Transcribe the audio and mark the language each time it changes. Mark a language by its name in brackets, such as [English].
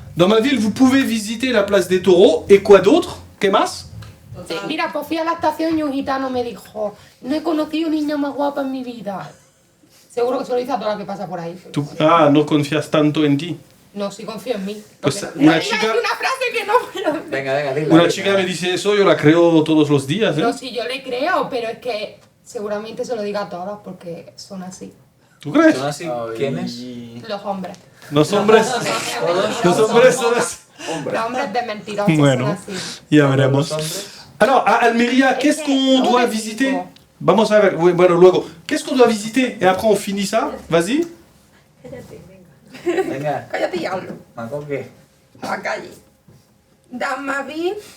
[French] Dans ma ville, vous pouvez visiter la place des taureaux. Et quoi d'autre? [Spanish] ¿Qué más? Sí, mira, pues fui a la estación y un gitano me dijo, no he conocido niña más guapa en mi vida. Seguro que se lo dice a toda la que pasa por ahí. Tú, no confías tanto en ti. No, sí confío en mí. Pues, Una una chica, frase que no, pero... Venga, dila. una chica me dice eso, yo la creo todos los días. No, sí, yo le creo, pero es que seguramente se lo diga a todas porque son así. ¿Tú crees? ¿Son así? ¿Quiénes? Los hombres. Los hombres. Los hombres son así. Los hombres de mentirosos Bueno, son así. ya veremos. [French] Alors, à Almería, qu'est-ce qu'on doit visiter? [Spanish] Vamos a ver, bueno, luego. [French] Qu'est-ce qu'on doit visiter? Et après, on finit ça. Vas-y. [Spanish] Venga. Cállate y hablo. ¿Con qué? A la calle. [French] Dans ma ville,